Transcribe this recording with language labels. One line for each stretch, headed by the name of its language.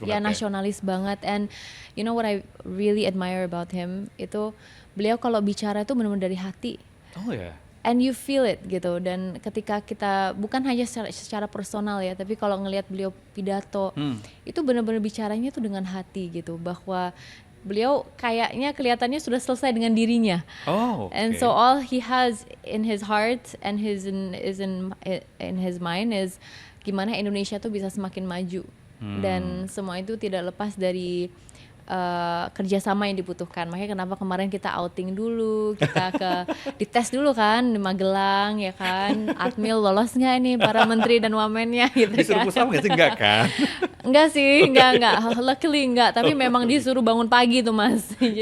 Indonesian: itu. Ya nasionalis banget.
English: And you know what I really admire about him
Indonesian: itu, beliau kalau bicara itu benar-benar dari hati. Oh ya.
English: and you feel it
Indonesian: gitu. Dan ketika kita bukan hanya secara personal ya, tapi kalau ngelihat beliau pidato itu benar-benar bicaranya tuh dengan hati gitu, bahwa beliau kayaknya kelihatannya sudah selesai dengan dirinya. Oh, oke.
English: And so all he has in his heart and in his mind is
Indonesian: gimana Indonesia tuh bisa semakin maju. Dan semua itu tidak lepas dari kerjasama yang dibutuhkan. Makanya kenapa kemarin kita outing dulu, kita dites dulu kan di Magelang ya kan, Admil lolos nggak ini para menteri dan wamennya gitu Disuruh kan. pusat nggak sih? Enggak kan? Enggak sih, enggak. Luckily enggak, tapi memang disuruh bangun pagi tuh Mas. Jadi